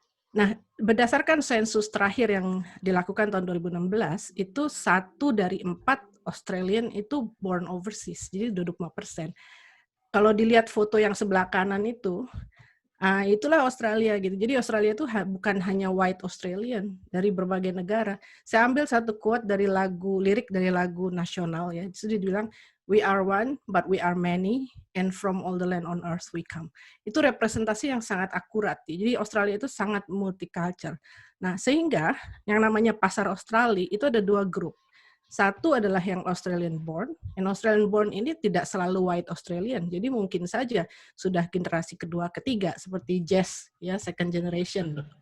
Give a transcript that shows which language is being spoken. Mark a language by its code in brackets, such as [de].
[id] Nah, berdasarkan sensus terakhir yang dilakukan tahun 2016, itu 1 dari 4 Australian itu [en] born overseas, [id] jadi 25%. Kalau dilihat foto yang sebelah kanan itu, itulah Australia gitu. Jadi Australia itu bukan hanya white Australian, dari berbagai negara. Saya ambil satu quote dari lirik dari lagu nasional ya. Itu dia bilang, [en] "We are one, but we are many, and from all the land on earth we come." [id] Itu representasi yang sangat akurat. Jadi Australia itu sangat multicultural. Nah, sehingga yang namanya pasar Australia itu ada 2 grup. Satu adalah yang Australian born, and Australian born ini tidak selalu white Australian, jadi mungkin saja sudah generasi kedua, ketiga, seperti Jess, ya [en] second generation.